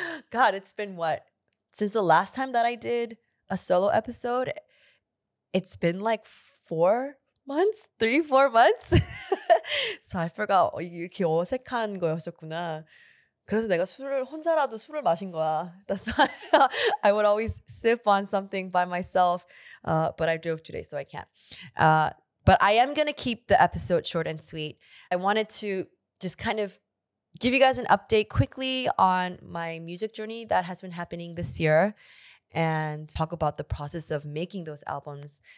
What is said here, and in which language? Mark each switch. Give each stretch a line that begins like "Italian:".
English: God, it's been since the last time that I did a solo episode, it's been like 4 months, 3-4 months. So I forgot
Korean: 이렇게 어색한 거였었구나. 그래서 내가 혼자라도 술을 마신 거야.
English: That's why I would always sip on something by myself. But I drove today, so I can't. But I am going to keep the episode short and sweet. I wanted to just kind of give you guys an update quickly on my music journey that has been happening this year and talk about the process of making those albums.